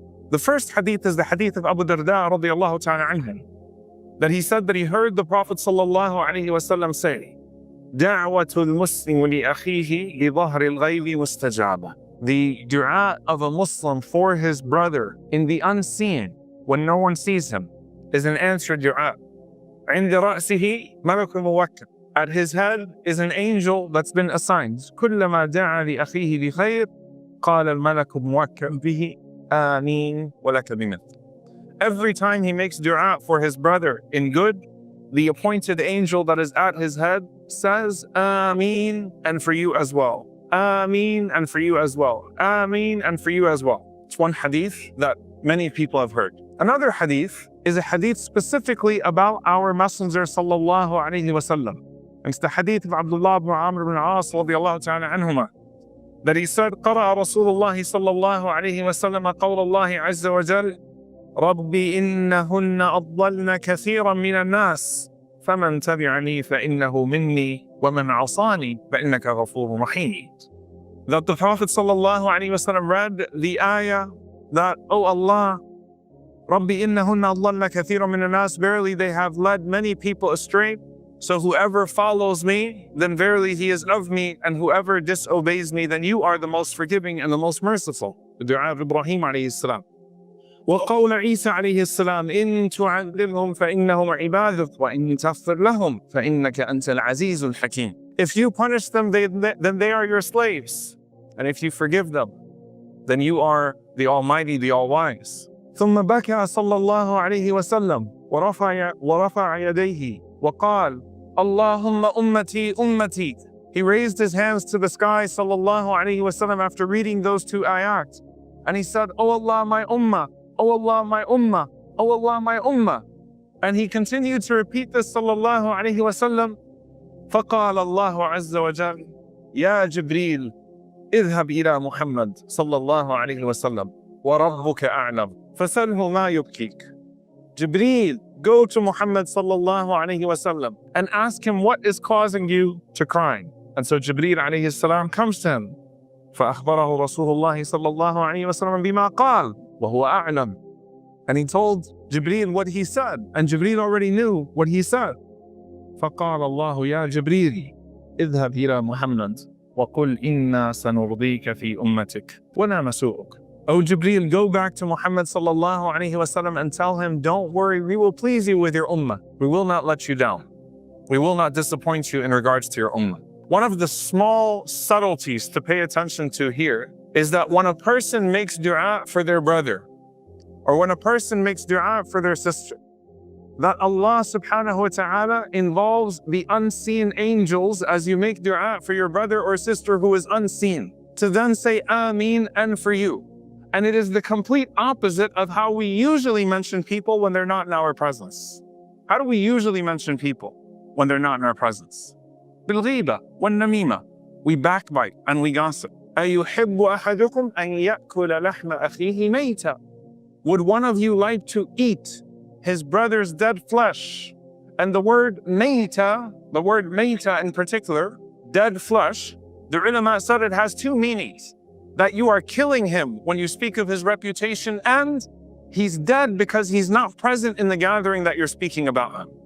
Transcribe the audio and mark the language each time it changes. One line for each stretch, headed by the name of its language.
English: The first hadith is the hadith of Abu Darda radiallahu ta'ala anhu, that he said that he heard the Prophet sallallahu alaihi wasallam say,
Arabic: دعوة المسلم لأخيه لظهر الغيب مستجابة.
English: The dua of a Muslim for his brother in the unseen, when no one sees him, is an answered dua.
Arabic: عند رأسه ملك موكل.
English: At his head is an angel that's been assigned.
Arabic: كلما دعا لأخيه بخير قال الملك موكل به آمين ولك بمثل.
English: Every time he makes dua for his brother in good, the appointed angel that is at his head says, Amin, and for you as well. Amin, and for you as well. Amin, and for you as well. It's one hadith that many people have heard. Another hadith is a hadith specifically about our Messenger sallallahu alaihi wasallam. It's the hadith of Abdullah ibn Amr ibn As radiyallahu ta'ala anhuma, that he said,
Arabic: قرأ رسول الله صلى الله عليه وسلم قول الله عز وجل ربي إنهن أضللن كثيرا من الناس فمن تبعني فإنه مني ومن عصاني فإنك غفور رحيم.
English: That the Prophet sallallahu alaihi wasallam read the ayah that, oh Allah,
Arabic: ربي إنهن أضللن كثيرا من الناس,
English: verily they have led many people astray. So whoever follows me, then verily he is of me, and whoever disobeys me, then you are the most forgiving and the most merciful. The dua of Ibrahim alayhi salam.
Arabic: وقول عيسى عليه السلام إن تعذبهم فإنهم عبادك وإن تغفر لهم فإنك أنت العزيز الحكيم.
English: If you punish them, then they are your slaves. And if you forgive them, then you are the Almighty, the All-Wise.
Arabic: ثم بكى صلى الله عليه وسلم ورفع يديه وقال اللهم أمتي أمتي.
English: He raised his hands to the sky sallallahu alaihi wasallam after reading those two ayat. And he said, Oh Allah, my ummah. Oh Allah, my ummah. Oh Allah, my ummah. And he continued to repeat this sallallahu alaihi wasallam.
Arabic: فقال الله عز وجل يا جبريل اذهب إلى محمد صلى الله عليه وسلم وربك أعلم فسأله ما يبكيك.
English: Jibreel, go to Muhammad sallallahu alayhi wasallam and ask him what is causing you to cry. And so Jibreel alayhi salam comes to him.
Arabic: فأخبره رسول الله صلى الله عليه وسلم بما قال وهو أعلم.
English: And he told Jibreel what he said, and Jibreel already knew what he said.
Arabic: فقال الله يا جبريل اذهب إلى محمد وقل إنا سنرضيك في أمتك ولا نسوءك.
English: O Jibreel, go back to Muhammad sallallahu alaihi wasallam and tell him, don't worry, we will please you with your ummah. We will not let you down. We will not disappoint you in regards to your ummah. One of the small subtleties to pay attention to here is that when a person makes dua for their brother, or when a person makes dua for their sister, that Allah subhanahu wa ta'ala involves the unseen angels as you make dua for your brother or sister who is unseen, to then say Amin and for you. And it is the complete opposite of how we usually mention people when they're not in our presence. How do we usually mention people when they're not in our presence?
Arabic: بالغيبة والنميمة.
English: We backbite and we gossip.
Arabic: أيحب أحدكم أن يأكل لحم أخيه ميتا.
English: Would one of you like to eat his brother's dead flesh? And the word mayta, the word mayta in particular, dead flesh, the ulama said it has two meanings. That you are killing him when you speak of his reputation, and he's dead because he's not present in the gathering that you're speaking about him.